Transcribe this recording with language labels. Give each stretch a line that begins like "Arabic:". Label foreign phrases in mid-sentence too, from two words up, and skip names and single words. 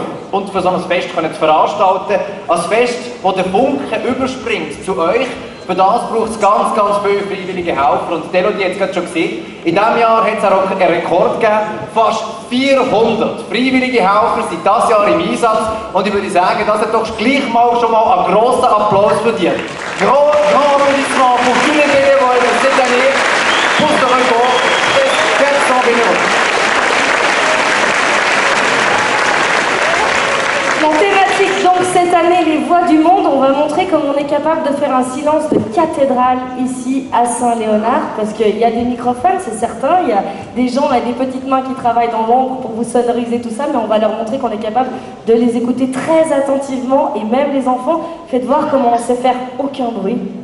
German: Und für so ein Fest zu veranstalten, ein Fest, das der Funke überspringt zu euch. Für das braucht es ganz, ganz viele freiwillige Helfer. Und Elodie hat es gerade schon gesehen, in diesem Jahr hat es auch einen Rekord gegeben. Fast 400 freiwillige Helfer sind dieses Jahr im Einsatz. Und ich würde sagen, das hat doch gleich mal schon mal einen grossen Applaus verdient.
French: Grand applaudissement pour tous les bénévoles cette année pour ce record de 400 bénévoles. La thématique donc cette année, les voix du monde, on va montrer comment on est capable de faire un silence de cathédrale ici à Saint-Léonard, parce qu'il y a des microphones, c'est certain, il y a des gens et des petites mains qui travaillent dans l'ombre pour vous sonoriser tout ça, mais on va leur montrer qu'on est capable de les écouter très attentivement, et même les enfants, faites voir comment on sait faire aucun bruit.